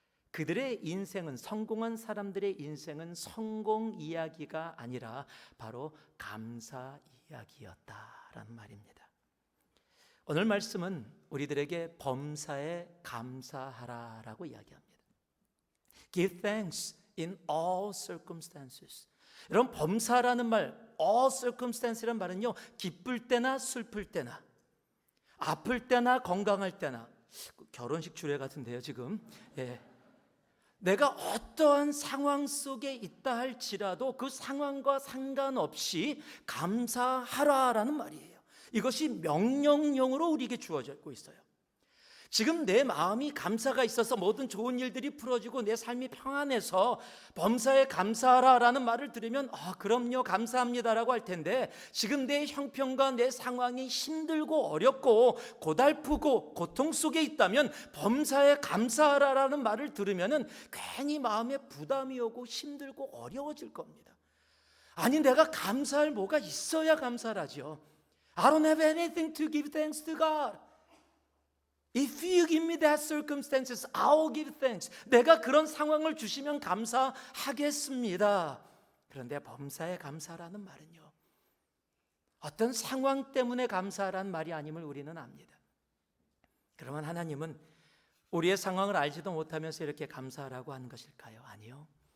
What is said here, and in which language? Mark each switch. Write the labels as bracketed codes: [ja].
[ko] 그들의 인생은, 성공한 사람들의 인생은 성공 이야기가 아니라 바로 감사 이야기였다라는 말입니다. 오늘 말씀은 우리들에게 범사에 감사하라라고 이야기합니다. [en] Give thanks in all circumstances. [ko] 여러분, 범사라는 말, [en] all circumstance [ko] 라는 말은요, 기쁠 때나 슬플 때나, 아플 때나 건강할 때나, 결혼식 주례 같은데요 지금. 예. 내가 어떠한 상황 속에 있다 할지라도 그 상황과 상관없이 감사하라라는 말이에요. 이것이 명령형으로 우리에게 주어지고 있어요. 지금 내 마음이 감사가 있어서 모든 좋은 일들이 풀어지고 내 삶이 평안해서 범사에 감사하라라는 말을 들으면 그럼요, 감사합니다라고 할 텐데, 지금 내 형편과 내 상황이 힘들고 어렵고 고달프고 고통 속에 있다면 범사에 감사하라라는 말을 들으면 괜히 마음에 부담이 오고 힘들고 어려워질 겁니다. 아니, 내가 감사할 뭐가 있어야 감사하죠. [en] I don't have anything to give thanks to God. If you give me that circumstances, I'll give thanks. [ko] 내가 그런 상황을 주시면 감사하겠습니다. 그런데 범사에 감사라는 말은요, 어떤 상황 때문에 감사라는 말이 아님을 우리는 압니다. 그러면 하나님은 우리의 상황을 알지도 못하면서 이렇게 감사하라고 하는 것일까요? 아니요.